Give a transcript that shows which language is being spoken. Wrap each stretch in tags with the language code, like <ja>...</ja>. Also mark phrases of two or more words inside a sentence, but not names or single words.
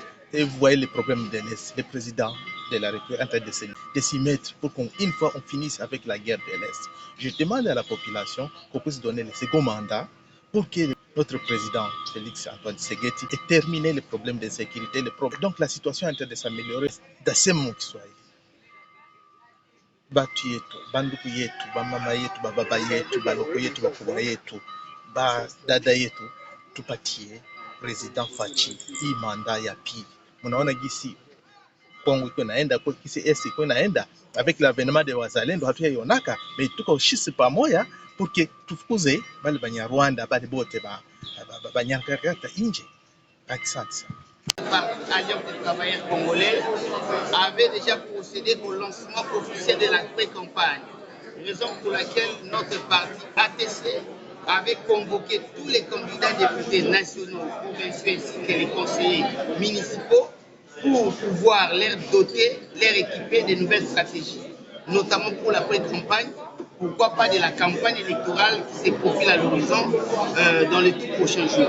<fr>Et vous voyez les problèmes de l'Est, le président de la République est en train de s'y mettre pour qu'une fois on finisse avec la guerre de l'Est. Je demande à la population qu'on puisse donner le second mandat pour que notre président Félix Antoine Tshisekedi et terminer les problèmes d'insécurité. Donc la situation est en train de s'améliorer dans ce monde Kiswahili.</fr> <sw>Batu yetu, banduku yetu, bamama yetu, bababa yetu, baloko yetu, bakubwa yetu, badada yetu, tupatie président Fachi hii manda ya pili. Munaona gisi Kongo iko naenda kwa kisi esi iko naenda</sw> <fr>avec l'avènement de</fr> <sw>wazalendo hatuyaionaka, mais tuko ushisi pamoja</sw> <fr>pour que</fr> <sw>tufukuze bale Banyarwanda bale bote banyangarakata inje. Asante.</sw> <fr>Alliance des travailleurs congolais avait déjà procédé au lancement officiel de la pré-campagne, raison pour laquelle notre parti ATC avait convoqué tous les candidats députés nationaux, provinciaux ainsi que les conseillers municipaux pour pouvoir leur doter, leur équiper de nouvelles stratégies, notamment pour la pré-campagne, pourquoi pas de la campagne électorale qui se profile à l'horizon dans les tout prochains jours.</fr>